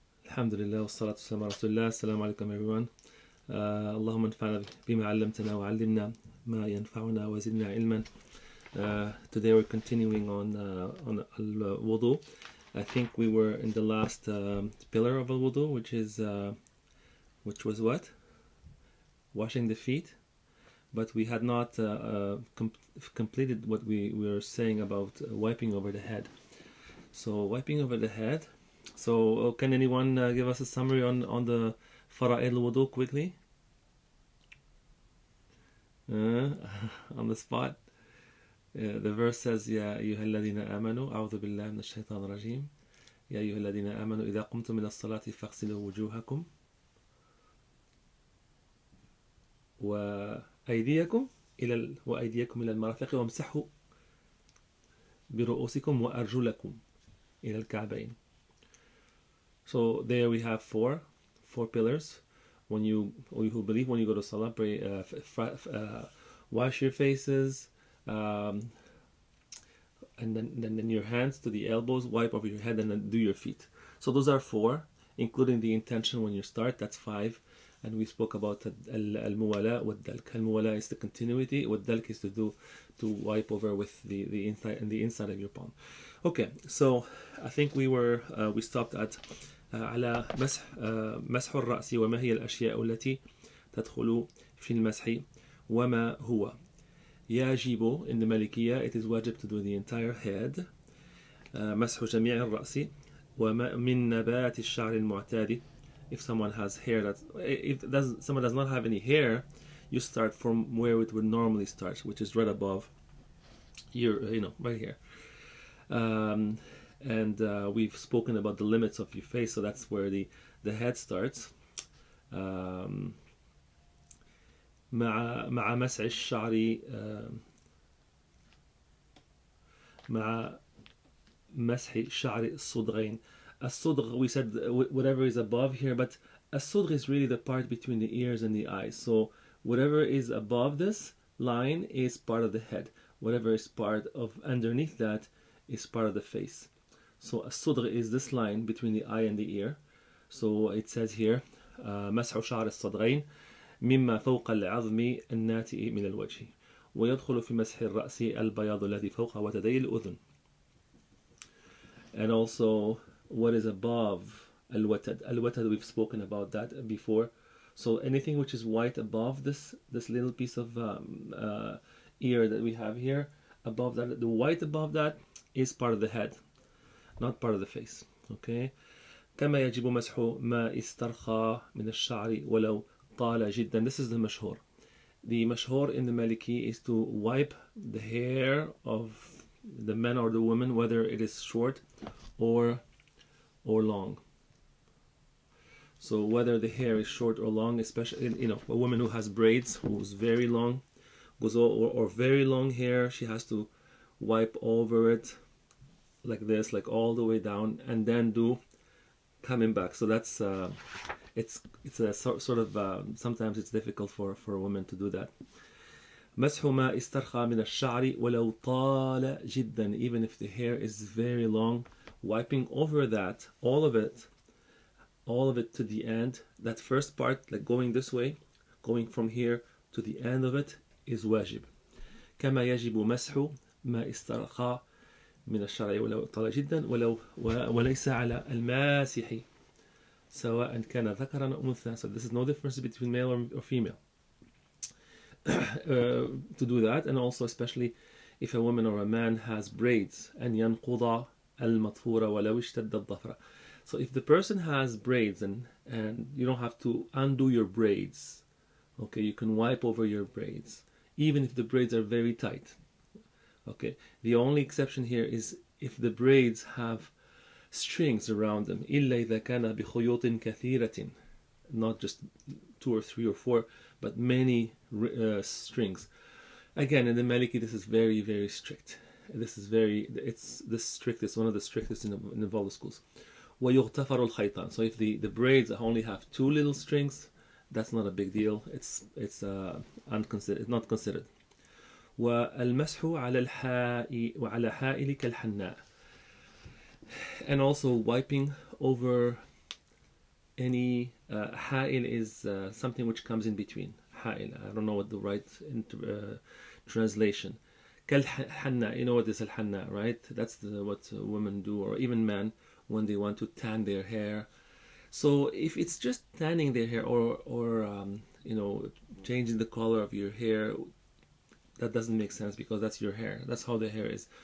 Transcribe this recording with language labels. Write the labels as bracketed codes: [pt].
[ar] الحمد لله والصلاة والسلام على رسول الله. السلام عليكم [en] everyone. [ar] اللهم انفعنا بما علمتنا وعلمنا ما ينفعنا وزدنا علما. [en] Today we're continuing on al-wudu. I think we were in the last pillar of al-wudu, which was what? Washing the feet. But we had not completed what we were saying about wiping over the head. So wiping over the head. So can anyone give us a summary on the fara'id al-wudu quickly? On the spot. The verse says, [ar] يا أيها الذين آمنوا أعوذ بالله من الشيطان الرجيم يا أيها الذين آمنوا إذا قمتم من الصلاة فاغسلوا وجوهكم وأيديكم إلى المرافق وامسحوا برؤوسكم وأرجلكم إلى الكعبين. [en] So there we have four pillars. When you believe when you go to salah, pray, wash your faces, and then your hands to the elbows, wipe over your head, and then do your feet. So those are four, including the intention when you start. That's five. And we spoke about al-muwala wa dalk. Al-muwala is the continuity. What dalk is to wipe over with the inside of your palm. Okay, so I think we stopped at [ar] على مسح الرأس وما هي الأشياء التي تدخل في المسح وما هو. يجب [en] in the Malikiyya it is wajib to do the entire head. [ar] مسح جميع الرأس وما من نبات الشعر المعتاد. [en] If someone has hair someone does not have any hair, you start from where it would normally start, which is right above right here. And we've spoken about the limits of your face, so that's where the head starts. [ar] مع مسح الشعر مع مسح شعر الصدغين. [en] الصدغ, we said whatever is above here, but الصدغ is really the part between the ears and the eyes. So whatever is above this line is part of the head. Whatever is part of underneath that is part of the face. So الصدغ is this line between the eye and the ear. So it says here [ar] مسح شعر الصدغين مما فوق العظم الناتئ من الوجه ويدخل في مسح الرأس البياض الذي فوق وتدي الأذن. [en] And also what is above al-watad. Al-watad, we've spoken about that before. So anything which is white above this little piece of ear that we have here, above that, the white above that is part of the head, not part of the face. Okay. [ar] كما يجب مسح ما استرخى من الشعر ولو طال جدا. [en] This is the mashhur. The mashhur in the Maliki is to wipe the hair of the man or the woman, whether it is short or long. So whether the hair is short or long, especially a woman who has braids, who's very long, or very long hair, she has to wipe over it like this, like all the way down, and then do coming back. So that's it's a sort of sometimes it's difficult for a woman to do that. مسح ما استرخى من الشعر ولو طال جدا. Even if the hair is very long, wiping over that, all of it to the end. That first part, like going this way, going from here to the end of it, is wajib. [ar] كما يجب مسح ما استرخى من الشعر ولو طال جدا وليس على الماسح سواء كان ذكرا أو أنثى. [en] So this is no difference between male or female. To do that, and also especially if a woman or a man has braids, and [ar] ينقض المطفورة ولو اشتد الضفر. [en] So if the person has braids and you don't have to undo your braids, okay, you can wipe over your braids even if the braids are very tight. Okay, the only exception here is if the braids have strings around them. [ar] إلا إذا كان بخيوط كثيرة, [en] not just 2 or 3 or 4, but many strings. Again, in the Maliki, this is very, very strict. It's the strictest, one of the strictest in all the schools. [ar] ويغتفر الخيطان. [en] So if the braids only have 2 little strings, that's not a big deal. It's not considered. [ar] والمسح على الحائل وعلى حائل كالحناء. [en] And also wiping over any ha'il is something which comes in between. Ha'il, I don't know what the right translation. Kal hanna, you know what is al hanna, right? That's what women do, or even men, when they want to tan their hair. So if it's just tanning their hair, or you know, changing the color of your hair, that doesn't make sense, because that's your hair. That's how the hair is.